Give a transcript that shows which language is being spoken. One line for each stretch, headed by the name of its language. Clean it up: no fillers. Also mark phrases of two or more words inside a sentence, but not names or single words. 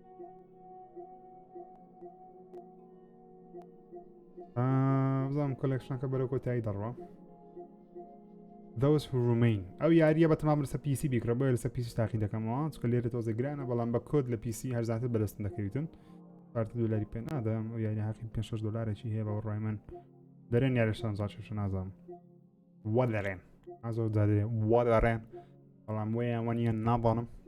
Central Kurdish: بزانم کۆلێکشنەکە بەرەو کۆتایی دەڕوا
English: those who remain
Central Kurdish: ئەو یاریە بە تەمام لەسەر پیسی بیکرە بۆیە لەسەر پیسی تاقی دەکەمەوە چکە لێرە تۆزە گرانە بەڵام بە کۆد لە پیسی هەرزاتر بەدەستن دەکەویتن $4 پێ نادەم ئەو یاری حەقی $5 هەیە بە ڕای من دەرێن یاریشتان زاچێشە نازانم وا دەرێن ئازۆ دادێ وا دەڕێن بەڵام وەیە وەنیە ناڵانم